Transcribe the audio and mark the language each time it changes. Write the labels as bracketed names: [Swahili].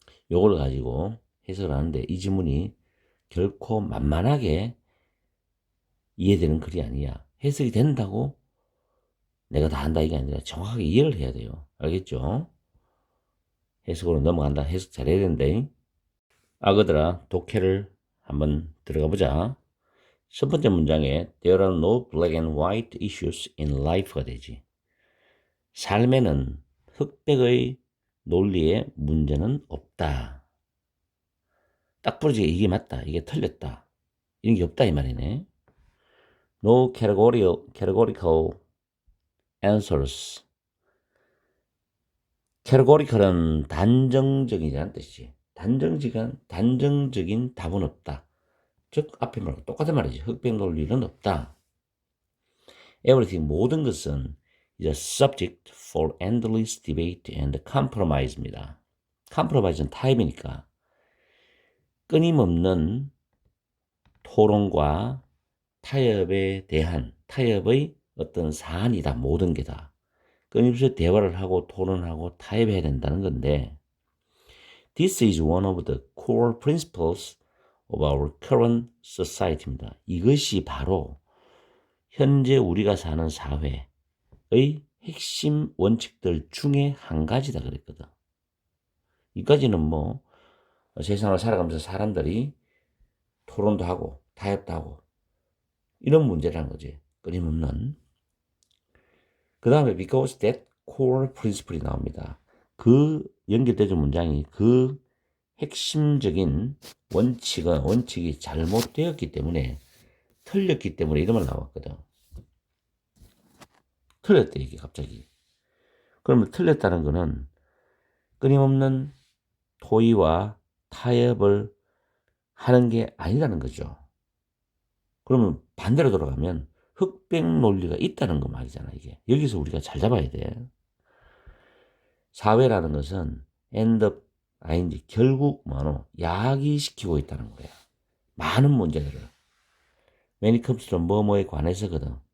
[Korean] 요걸 가지고 해석을 하는데 이 지문이 결코 만만하게 이해되는 글이 아니야. 해석이 된다고 내가 다 한다 이게 아니라 정확하게 이해를 해야 돼요. 알겠죠? 해석으로 넘어간다. 해석 잘해야 된대. 아그들아, 독해를 한번 들어가 보자. 첫 번째 문장에 [English] There are no black and white issues in life가 되지. [Korean] 삶에는 흑백의 논리에 문제는 없다. 딱 부러지게 이게 맞다. 이게 틀렸다. 이런 게 없다 이 말이네. [English] No categorical answers. [Korean] categorical은 단정적이라는 뜻이지. 단정적인 답은 없다. 즉 앞에 말과 똑같은 말이지. 흑백 논리는 없다. [English] Everything [Korean] 모든 것은 [English] is a subject for endless debate and compromise입니다. [Korean] compromise는 타입이니까 끊임없는 토론과 타협에 대한 타협의 어떤 사안이다. 모든 게 다. 끊임없이 대화를 하고 토론하고 타협해야 된다는 건데 [English] This is one of the core principles of our current society입니다. [Korean] 이것이 바로 현재 우리가 사는 사회의 핵심 원칙들 중에 한 가지다 그랬거든. 이까지는 뭐 세상을 살아가면서 사람들이 토론도 하고 타협도 하고 이런 문제라는 거지. 끊임없는. 그 다음에 [English] because that core principle [Korean] 이 나옵니다. 그 연결되는 문장이 그 핵심적인 원칙이 잘못되었기 때문에 틀렸기 때문에 이런 말 나왔거든. 틀렸대 이게 갑자기. 그러면 틀렸다는 거는 끊임없는 토의와 타협을 하는 게 아니라는 거죠. 그러면 반대로 돌아가면 흑백 논리가 있다는 거 말이잖아 이게. 여기서 우리가 잘 잡아야 돼. 사회라는 것은 결국 야기시키고 있다는 거야. 많은 문제들을. [English] When it comes to [Korean] 뭐뭐에 관해서거든.